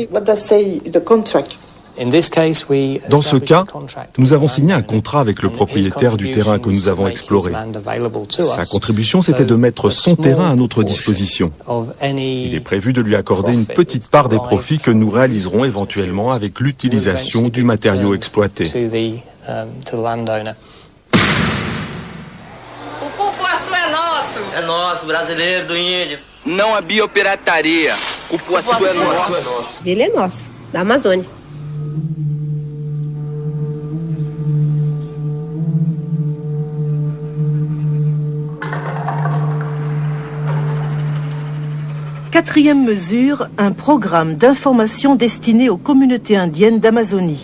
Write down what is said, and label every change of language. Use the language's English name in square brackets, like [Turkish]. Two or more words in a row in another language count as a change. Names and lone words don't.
[French] Dans ce cas, nous avons signé un contrat avec le propriétaire du terrain que nous avons exploré. Sa contribution, c'était de mettre son terrain à notre disposition. Il est prévu de lui accorder une petite part des profits que nous réaliserons éventuellement avec l'utilisation du matériau exploité. [Portuguese] O cupuaçu é nosso. É nosso, brasileiro, do índio. Não a biopirataria. O Cupuaçu é nosso. Ele é nosso, da Amazônia. [French] Quatrième mesure, un programme d'information destiné aux communautés indiennes d'Amazonie.